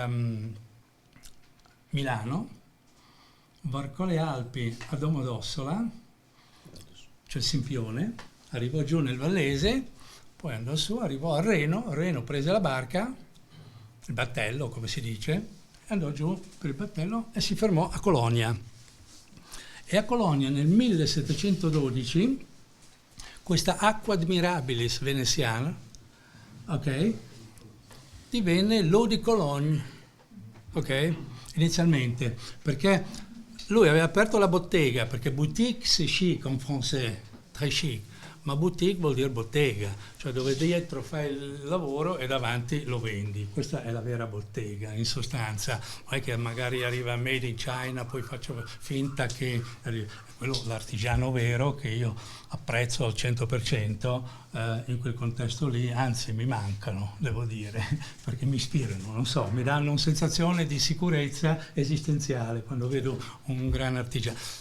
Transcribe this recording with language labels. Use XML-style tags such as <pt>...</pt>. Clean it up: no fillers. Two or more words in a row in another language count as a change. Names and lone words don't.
<it>Milano, varcò le Alpi a Domodossola, c'è il Simpione, arrivò giù nel Vallese, poi andò su, arrivò a Reno prese la barca, il battello come si dice, andò giù per il battello e si fermò a Colonia. E a Colonia nel 1712 questa Aqua Admirabilis veneziana, ok, divenne l'Eau de Cologne, ok, inizialmente, perché lui aveva aperto la bottega, perché boutique</it> <fr>c'est chic en français, très chic,</fr> <it>ma boutique vuol dire bottega, cioè dove dietro fai il lavoro e davanti lo vendi. Questa è la vera bottega, in sostanza. Non è che magari arriva</it> <en>made in China,</en> <it>poi faccio finta che quello l'artigiano vero che io apprezzo al 100% in quel contesto lì, anzi mi mancano, devo dire, perché mi ispirano, non so, mi danno una sensazione di sicurezza esistenziale quando vedo un gran artigiano.</it>